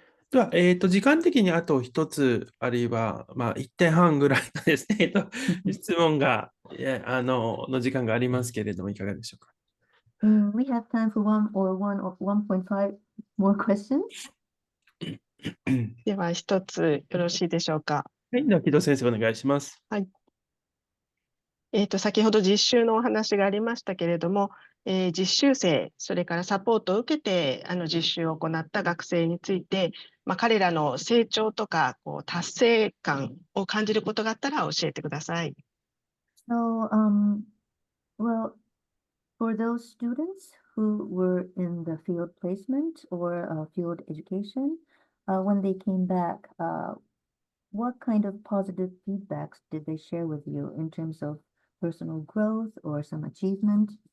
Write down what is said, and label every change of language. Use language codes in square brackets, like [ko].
[ja] では、時間的にあと一つ、あるいは、まあ、1点半ぐらいのですね、質問が、の時間がありますけれども、いかがでしょうか。 [en] We have time for 1.5 more questions. [ja] では一つよろしいでしょうか。はい、では、木戸先生、お願いします。先ほど実習のお話がありましたけれども、実習生、それからサポートを受けて実習を行った学生について、彼らの成長とか達成感を感じることがあったら教えてください。 [en] So, well, for those students who were in the field placement or field education, when they came back, what kind of positive feedbacks did they share with you in terms of personal growth or some achievement?